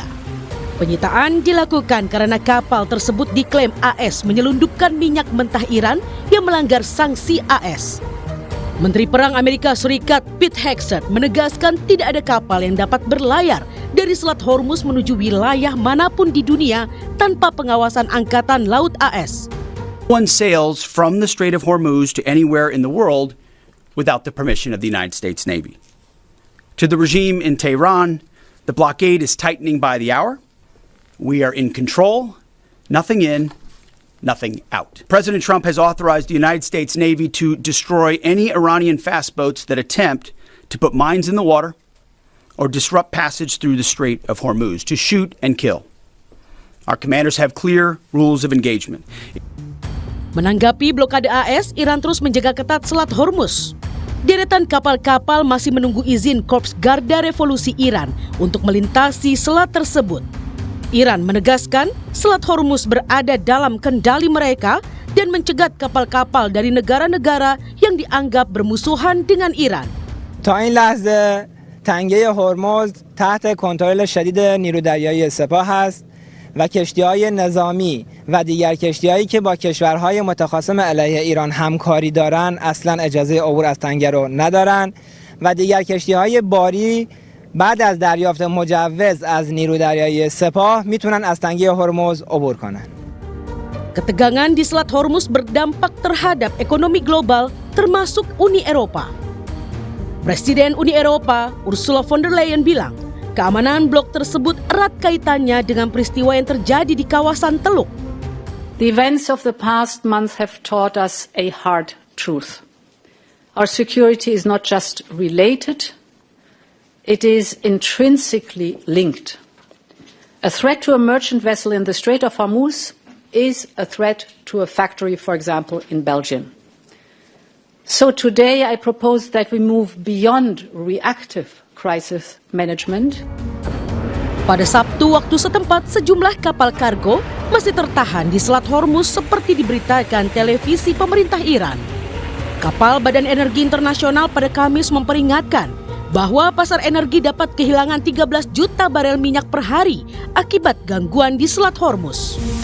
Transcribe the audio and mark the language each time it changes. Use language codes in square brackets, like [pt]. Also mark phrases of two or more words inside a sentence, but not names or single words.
[id] Penyitaan dilakukan karena kapal tersebut diklaim AS menyelundupkan minyak mentah Iran yang melanggar sanksi AS. Menteri Perang Amerika Serikat Pete Hegseth menegaskan tidak ada kapal yang dapat berlayar dari Selat Hormuz menuju wilayah manapun di dunia tanpa pengawasan Angkatan Laut AS. [en] One sails from the Strait of Hormuz to anywhere in the world without the permission of the United States Navy. To the regime in Tehran, the blockade is tightening by the hour. We are in control, nothing in, nothing out. President Trump has authorized the United States Navy to destroy any Iranian fast boats that attempt to put mines in the water or disrupt passage through the Strait of Hormuz, to shoot and kill. Our commanders have clear rules of engagement. [id] Menanggapi blokade AS, Iran terus menjaga ketat Selat Hormuz. Deretan kapal-kapal masih menunggu izin Korps Garda Revolusi Iran untuk melintasi selat tersebut. Iran menegaskan Selat Hormuz berada dalam kendali mereka dan mencegat kapal-kapal dari negara-negara yang dianggap bermusuhan dengan Iran. [fa] تا این لحظه تنگه هرمز تحت کنترل شدید نیرودریایی سپاه است و کشتی‌های نظامی و دیگر کشتی‌هایی که با کشورهای متخاصم علیه ایران همکاری دارند اصلاً اجازه عبور از تنگه رو ندارند و دیگر کشتی‌های باری بعد از دریافت مجوز از نیرودریایی سپاه میتونن از تنگه هرمز عبور کنن. [id] Ketegangan di Selat Hormuz berdampak terhadap ekonomi global termasuk Uni Eropa. Presiden Uni Eropa Ursula von der Leyen bilang, keamanan blok tersebut erat kaitannya dengan peristiwa yang terjadi di kawasan Teluk. [en] The events of the past month have taught us a hard truth. Our security is not just related, it is intrinsically linked. A threat to a merchant vessel in the Strait of Hormuz is a threat to a factory, for example, in Belgium. So today I propose that we move beyond reactive crisis management. [id] Pada Sabtu waktu setempat, sejumlah kapal kargo masih tertahan di Selat Hormuz seperti diberitakan televisi pemerintah Iran. Kapal Badan Energi Internasional pada Kamis memperingatkan bahwa pasar energi dapat kehilangan 13 juta barel minyak per hari akibat gangguan di Selat Hormuz.